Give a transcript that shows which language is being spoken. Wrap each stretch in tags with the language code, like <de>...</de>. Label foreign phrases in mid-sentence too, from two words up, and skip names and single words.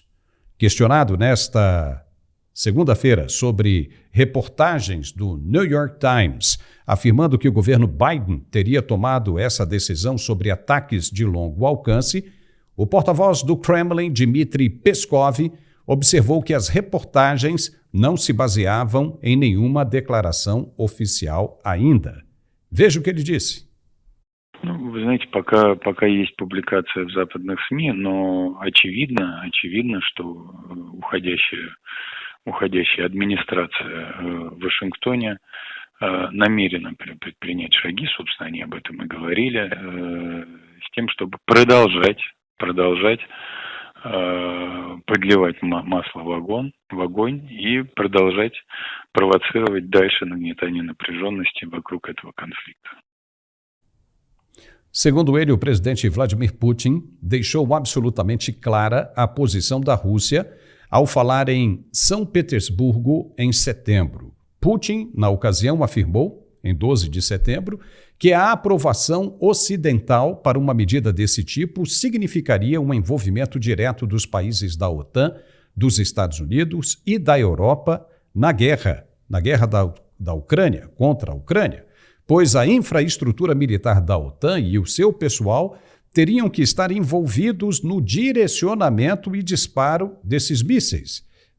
<pt>Questionado nesta segunda-feira sobre reportagens do New York Times, afirmando que o governo Biden teria tomado essa decisão sobre ataques de longo alcance, o porta-voz do Kremlin, Dmitry Peskov, observou que as reportagens não se baseavam em nenhuma declaração oficial ainda. Veja o que ele disse.</pt> <ru>Вы знаете, пока есть публикация в западных СМИ, но очевидно, что уходящая администрация в Вашингтоне намерена предпринять шаги, собственно, они об этом и говорили, с тем, чтобы продолжать подливать масло в огонь и продолжать провоцировать дальше нагнетание напряженности вокруг этого конфликта.</ru> <pt>Segundo ele, o presidente Vladimir Putin deixou absolutamente clara a posição da Rússia ao falar em São Petersburgo em setembro. Putin, na ocasião, afirmou, em 12 de setembro, que a aprovação ocidental para uma medida desse tipo significaria um envolvimento direto dos países da OTAN, dos Estados Unidos e da Europa na guerra da Ucrânia, contra a Ucrânia, pois a infraestrutura militar da OTAN e o seu pessoal teriam que estar envolvidos no direcionamento e disparo desses mísseis.</pt>